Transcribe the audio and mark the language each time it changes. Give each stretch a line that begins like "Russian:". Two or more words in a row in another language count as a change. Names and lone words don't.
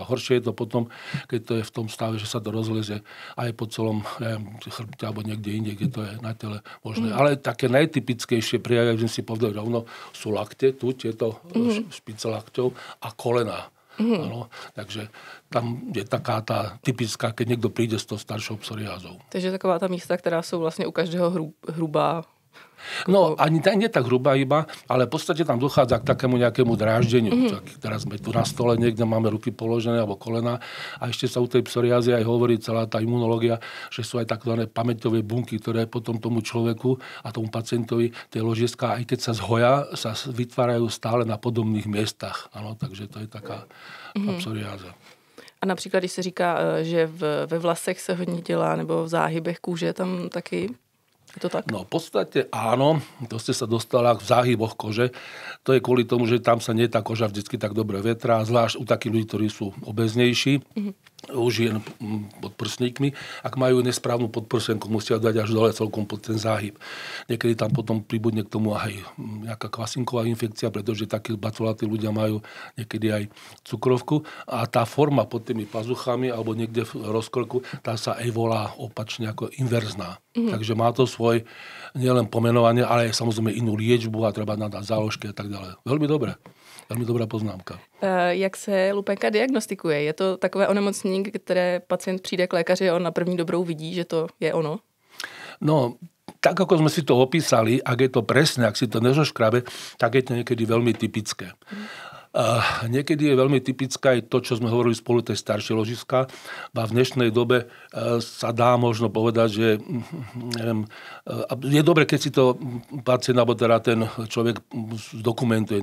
Slovak: Horšie je to potom, keď to je v tom stave, že sa to rozlezie aj po celom chrbte alebo niekde inde, kde to je na tele možné. Ale také najtypickejšie prejavy, že si povedal rovno, sú lakte, tu tieto špice lakťov a kolená. Ano, takže tam je taká tá typická, keď niekto príde s tou staršou psoriázou.
Czech: Takže taková ta místa, která jsou vlastně u každého hrubá. No,
Slovak: ani nie tak hrubá iba, ale v podstate tam dochádza k takému nejakému dráždeniu. Teraz sme tu na stole, niekde máme ruky položené alebo kolena a ešte sa u tej psoriázy aj hovorí celá tá imunológia, že sú aj takzvané pamäťové bunky, ktoré potom tomu človeku a tomu pacientovi tie ložiská, aj keď sa zhoja, sa vytvárajú stále na podobných miestach. Ano, takže to je taká psoriáza.
Czech: A například, když se říká, že ve vlasech se hodně dělá, nebo v záhybech kůže, tam taky je to tak? No
Slovak: v podstate áno, to ste sa dostala v záhyboch kože. To je kvôli tomu, že tam sa nie tá koža vždycky tak dobre vetrá, zvlášť u takých ľudí, ktorí sú obeznejší, už jen pod prsníkmi. Ak majú nesprávnu podprsenku, musia dať až dole celkom pod ten záhyb. Niekedy tam potom pribudne k tomu aj nejaká kvasinková infekcia, pretože takí batolatí ľudia majú niekedy aj cukrovku a tá forma pod tými pazuchami alebo niekde v rozkrku, tá sa aj volá opačne ako inverzná. Takže má to svoj nielen pomenovanie, ale aj samozrejme inú liečbu a treba nadať záložky a tak ďalej. Veľmi dobré.
Czech: Velmi dobrá poznámka. Jak se lupenka diagnostikuje? Je to takové onemocnění, které pacient přijde k lékaři a on na první dobrou vidí, že to je ono? No,
Slovak: tak ako sme si to opísali, ak je to presne, ak si to nezoškrabe, tak je to niekedy veľmi typické. Niekedy je veľmi typická aj to, čo sme hovorili spolu, tej staršie ložiska. A v dnešnej dobe sa dá možno povedať, že neviem, je dobre, keď si to pacient, alebo teda ten človek dokumentuje.